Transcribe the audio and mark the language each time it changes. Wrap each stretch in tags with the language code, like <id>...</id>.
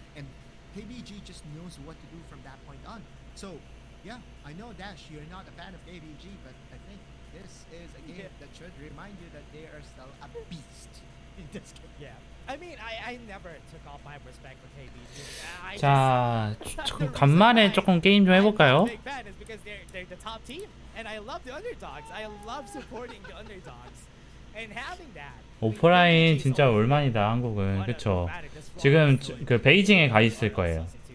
<en>And KBG just knows what to do from that point on. So, yeah, I know Dash, you're not a fan of KBG, but I think this is a game that should remind you that they are still a beast in this game. Yeah. I mean, I never took off my respect for KBG.</en> <ko>자, 간만에 조금 게임 좀 해볼까요?</ko> <en>Big fan is because they're the top team, and I love the underdogs. I love supporting the underdogs, and having that.</en> <ko>오프라인 진짜 올만이다, 한국은. 그쵸? 지금 그 베이징에 가 있을 거예요.</ko>